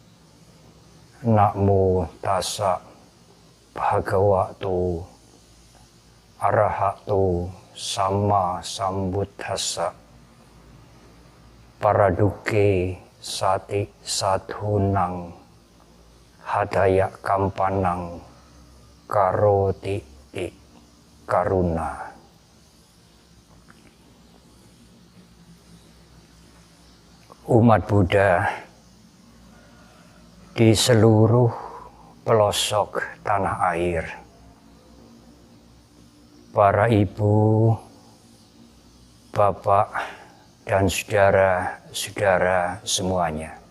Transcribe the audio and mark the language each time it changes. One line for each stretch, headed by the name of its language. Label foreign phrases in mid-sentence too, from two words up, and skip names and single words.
Pali: Namo tassa bhagavato arahato samma sambuddhassa. Paraduke sati sadhunang hadaya kampanang karoti ti karuna.
Indonesian: Umat Buddha di seluruh pelosok tanah air, para ibu, bapak, dan saudara-saudara semuanya.